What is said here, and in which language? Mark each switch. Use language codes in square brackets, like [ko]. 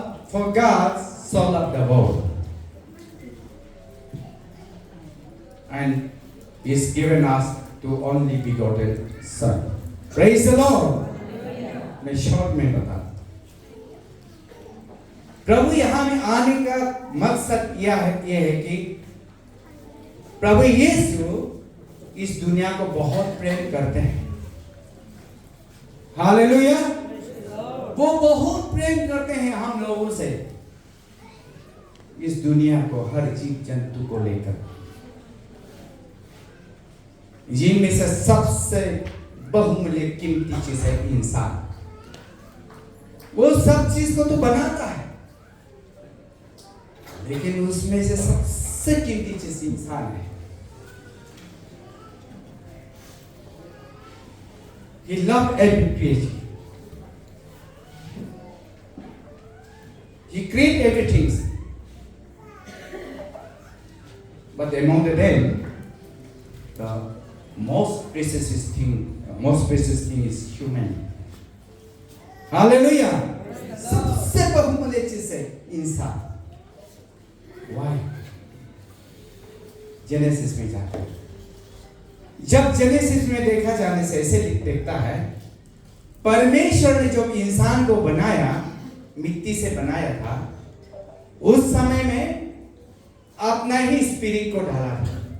[en] For God so loved the world, and He's given us to only begotten Son. Praise the Lord. [hi] मैं short में बता, प्रभु यहाँ में आने का मकसद यह है कि प्रभु यीशु इस दुनिया को बहुत प्रेम करते हैं। हालेलुया। वो बहुत प्रेम करते हैं हम लोगों से, इस दुनिया को, हर जीव जंतु को लेकर। जिनमें से सबसे बहुमूल्य कीमती चीज है इंसान। वो सब चीज को तो बनाता है, लेकिन उसमें से सबसे कीमती चीज इंसान है। [en] He loved every creature. He created everything. But among them, the most precious thing is human. Hallelujah. [hi] सबसे बहुमूल्य चीज है इंसान। [en] Why? [hi] जेनेसिस में जाकर, जब जेनेसिस में देखा जाने से ऐसे दिखता है, परमेश्वर ने जो इंसान को बनाया, मिट्टी से बनाया था, उस समय में अपना ही स्पिरिट को डाला था।